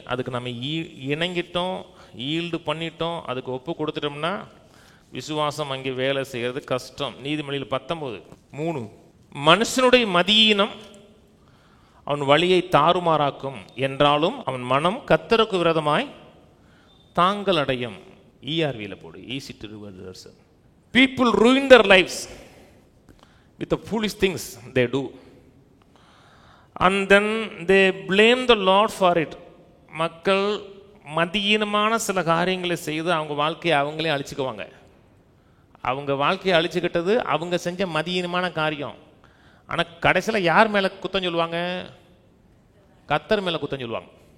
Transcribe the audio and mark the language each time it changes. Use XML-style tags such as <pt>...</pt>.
<ta>அதுக்கு நம்ம இணங்கிட்டோம், ஈல்டு பண்ணிட்டோம், அதுக்கு ஒப்பு கொடுத்துட்டோம்னா விசுவாசம் அங்கே வேலை செய்கிறது கஷ்டம். நீதிமொழியில் 19:3. மனுஷனுடைய மதியீனம் அவன் வழியை தாறுமாறாக்கும், என்றாலும் அவன் மனம் கர்த்தருக்கு விரோதமாய் தாங்கள் அடையும். ERVயில் போடு,</ta> <en>Easy to reverse. People ruin their lives with the foolish things they do, and then they blame the Lord for it.</en> <ta>மக்கள் மதியீனமான சில காரியங்களை செய்து அவங்க வாழ்க்கையை அவங்களே அழிச்சுக்குவாங்க. அவங்க வாழ்க்கையை அழிச்சுக்கிட்டது அவங்க செஞ்ச மதியீனமான காரியம். ஆனால் கடைசியில் யார் மேலே குத்தம் சொல்லுவாங்க? கர்த்தர் மேலே குத்தம் சொல்லுவாங்க.</ta>